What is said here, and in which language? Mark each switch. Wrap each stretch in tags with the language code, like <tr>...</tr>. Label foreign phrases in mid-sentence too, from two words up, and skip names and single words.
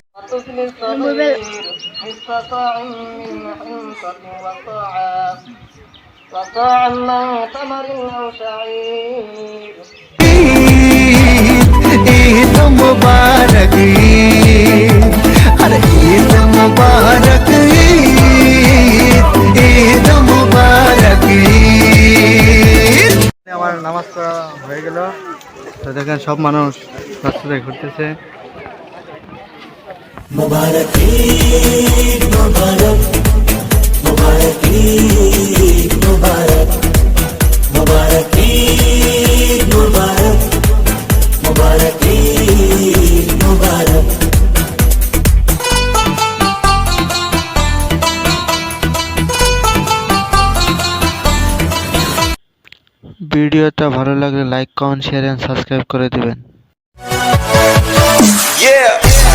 <bn>ঈদ মুবারক ঈদ, আরে ঈদ মুবারক ঈদ, ঈদ মুবারক ঈদ। আমার নামাজ পড়া হয়ে গেল। তো দেখেন সব মানুষ রাস্তায় ঘুরতেছে। মুবারক ঈদ মুবারক মুবারক ঈদ মুবারক মুবারক ঈদ মুবারক মুবারক ঈদ মুবারক। ভিডিওটা ভালো লাগলে লাইক, কমেন্ট,</bn> <en>share and subscribe</en> <bn>করে দিবেন। Yeah.</bn>